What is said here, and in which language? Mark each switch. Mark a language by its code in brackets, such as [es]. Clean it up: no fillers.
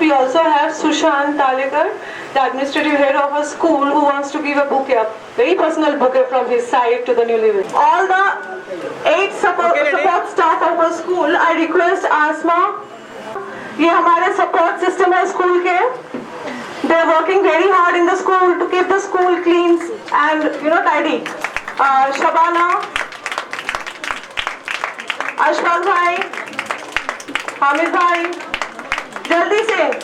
[en] We also have Sushant Talekar, the administrative head of a school, who wants to give a bouquet, very personal bouquet from his side to the newlyweds. All the 8 support staff of a school, I request Asma. [hi] ये हमारे [en] support system [hi] है school के. [en] They are working very hard in the school to keep the school clean and tidy. [hi] Shabana, Ashfaq bhai, Hamid bhai, जल्दी से.